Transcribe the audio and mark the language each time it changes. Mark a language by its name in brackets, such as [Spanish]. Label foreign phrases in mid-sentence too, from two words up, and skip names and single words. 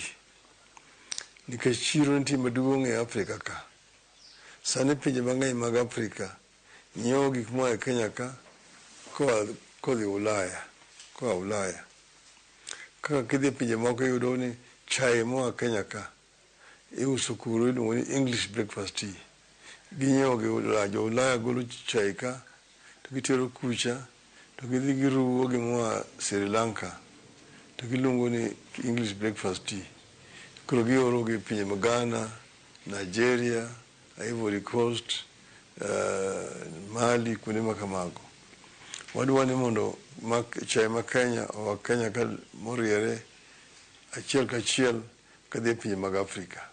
[Luo (Kenya and Tanzania)] Nikech chiro nitie maduong' e Afrika ka. Sani pinje mang'eny mag Afrika nyiewo gik moa e Kenya ka kodhi Ulaya. Kaka kidhi pinje moko yudo ni chai moa Kenya ka iuso kuro iluongo ni [English] English breakfast tea. [Luo (Kenya and Tanzania)] Ginyiewo gi Ulaya. Jo Ulaya golo chai ka to gitero kucha to gidhi giruwo gi moa Sri Lanka to giluongo ni [English] English breakfast tea. [Luo (Kenya and Tanzania)] Koro gioro gi pinje mag Ghana, Nigeria, Ivory Coast, Mali, kuonde makamago. Wadwa ni mondo chai ma Kenya oa Kenya ka moriere achiel kachiel kadhi e pinje mag Afrika.